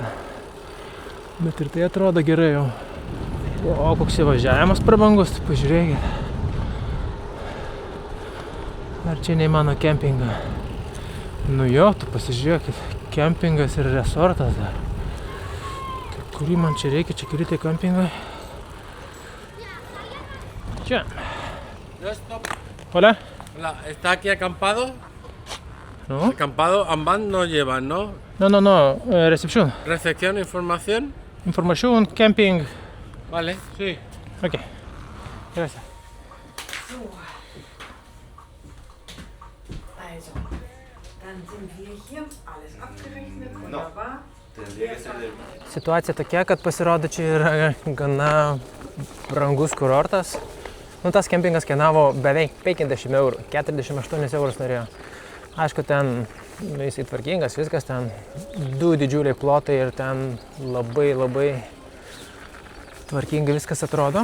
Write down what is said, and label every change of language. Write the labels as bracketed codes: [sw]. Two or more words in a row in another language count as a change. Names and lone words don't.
[lt] Bet ir tai atrodo gerai jau. O, koks įvažiavimas prabangus, tai pažiūrėkit. Ar čia nei mano kempinga? Jo, tu pasižiūrėkit, kempingas ir resortas dar. Tai kurį man čia reikia, čia kuri tai kempingai? Čia. [es] Hola. Hola, ¿está aquí acampado? No. Acampado, ambas no llevan, ¿no? No, recepción. ¿Recepción, información? [en] Information, camping. [es] Vale, sí. Okay. Gracias. [de] Also, dann sind wir hier, alles abgerechnet, wunderbar. [lt] Situacija tokia, kad pasirodo čia yra gana brangus kurortas. Nu, tas kempingas kainavo beveik 50 eurų, 48 eurus norėjo. Aišku, ten jisai tvarkingas, viskas ten 2 didžiuliai plotai ir ten labai tvarkingai viskas atrodo.